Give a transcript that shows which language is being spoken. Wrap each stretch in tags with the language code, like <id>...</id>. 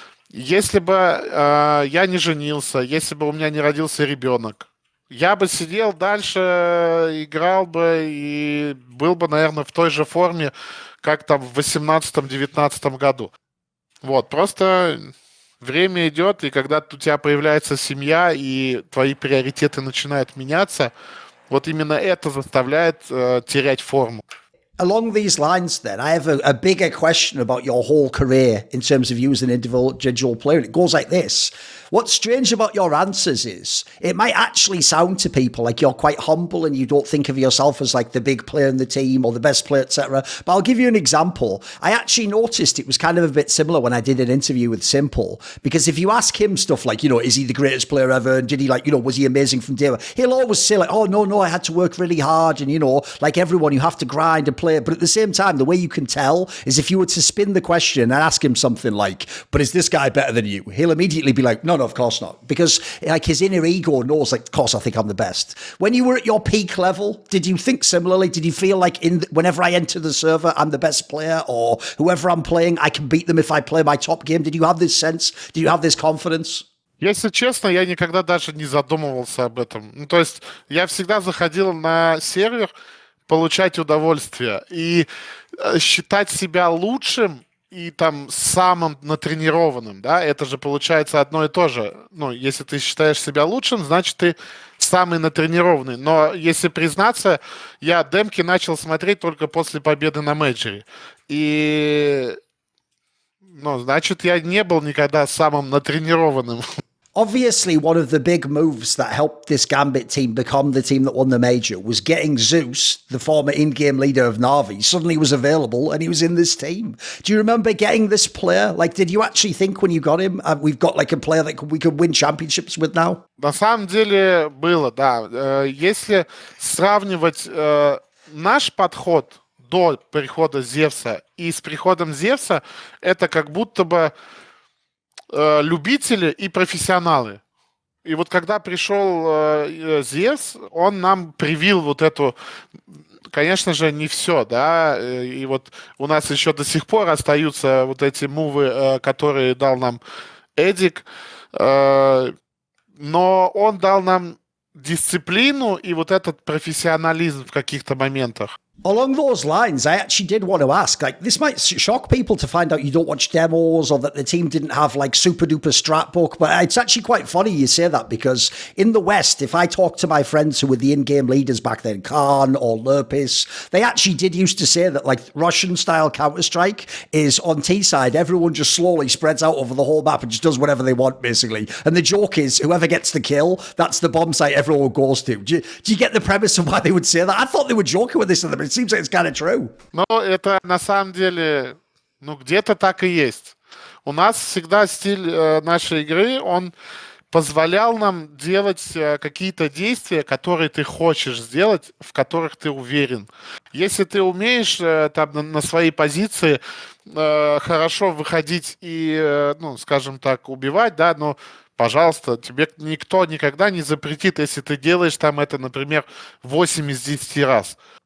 <ru>Если бы я не женился, если бы у меня не родился ребенок, я бы сидел дальше, играл бы и был бы, наверное, в той же форме, как там в 18-19 году. Вот, просто время идет, и когда у тебя появляется семья, и твои приоритеты начинают меняться, вот именно это заставляет терять форму.</ru> <en>Along these lines, then, I have a bigger question about your whole career in terms of you as an individual player. It goes like this. What's strange about your answers is it might actually sound to people like you're quite humble and you don't think of yourself as like the big player in the team or the best player, etc. But I'll give you an example. I actually noticed it was kind of a bit similar when I did an interview with Simple, because if you ask him stuff like, you know, is he the greatest player ever? And did he, like, you know, was he amazing from day one? He'll always say like, oh, no, I had to work really hard. And, you know, like everyone, you have to grind and play. But at the same time, the way you can tell is if you were to spin the question and ask him something like, but is this guy better than you? He'll immediately be like, no, of course not. Because like his inner ego knows, like, of course, I think I'm the best. When you were at your peak level, did you think similarly? Did you feel like whenever I enter the server, I'm the best player, or whoever I'm playing, I can beat them if I play my top game? Did you have this sense? Did you have this confidence?</en> <ru>Если честно, я никогда даже не задумывался об этом. Ну, то есть я всегда заходил на сервер получать удовольствие и считать себя лучшим и там самым натренированным, да, это же получается одно и то же. Ну, если ты считаешь себя лучшим, значит, ты самый натренированный. Но если признаться, я демки начал смотреть только после победы на мейджоре. И, ну, значит, я не был никогда самым натренированным.</ru> <en>Obviously, one of the big moves that helped this Gambit team become the team that won the major was getting Zeus, the former in-game leader of NAVI, suddenly was available and he was in this team. Do you remember getting this player? Like, did you actually think when you got him, we've got like a player that we could win championships with now?</en> <ru>На самом деле было, да. Если сравнивать наш подход до прихода Зевса и с приходом Зевса, это как будто бы любители и профессионалы. И вот когда пришел Зевс, он нам привил вот эту, конечно же, не все, да, и вот у нас еще до сих пор остаются вот эти мувы, которые дал нам Эдик, но он дал нам дисциплину и вот этот профессионализм в каких-то моментах.</ru> <en>Along those lines, I actually did want to ask, like, this might shock people to find out you don't watch demos or that the team didn't have like super duper strat book, but it's actually quite funny you say that, because in the West, if I talk to my friends who were the in-game leaders back then, Khan or Lurpis, they actually did used to say that like Russian style Counter-Strike is on T side, everyone just slowly spreads out over the whole map and just does whatever they want, basically. And the joke is whoever gets the kill, that's the bomb site everyone goes to. Do you get the premise of why they would say that? I thought they were joking with this at the it seems like it's kind of true.</en> <ru>Но это на самом деле, ну, где-то так и есть. У нас всегда стиль нашей игры, он позволял нам делать какие-то действия, которые ты хочешь сделать, в которых ты уверен. Если ты умеешь там на своей позиции хорошо выходить и, ну, скажем так, убивать, да, но пожалуйста, тебе никто никогда не запретит, если ты делаешь там это, например, 8 из 10 раз.</ru>